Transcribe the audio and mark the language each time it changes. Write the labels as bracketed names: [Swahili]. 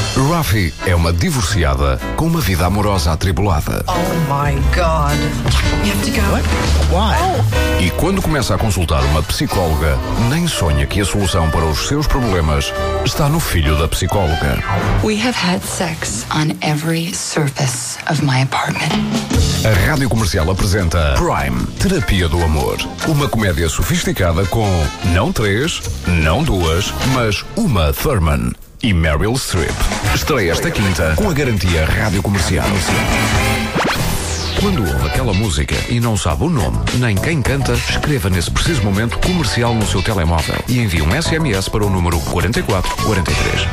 [Portuguese] Rafi é uma divorciada com uma vida amorosa atribulada. [English] Oh my God. You have to go. What? Why? Oh. [Portuguese] E quando começa a consultar uma psicóloga, nem sonha que a solução para os seus problemas está no filho da psicóloga. [English] We have had sex on every surface of my apartment. [Portuguese] A Rádio Comercial apresenta Prime, Terapia do Amor. Uma comédia sofisticada com não três, não duas, mas Uma Thurman e Meryl Streep. Estreia esta quinta com a garantia Rádio Comercial. Quando ouve aquela música e não sabe o nome nem quem canta, escreva nesse preciso momento comercial no seu telemóvel e envie um SMS para o número 4443.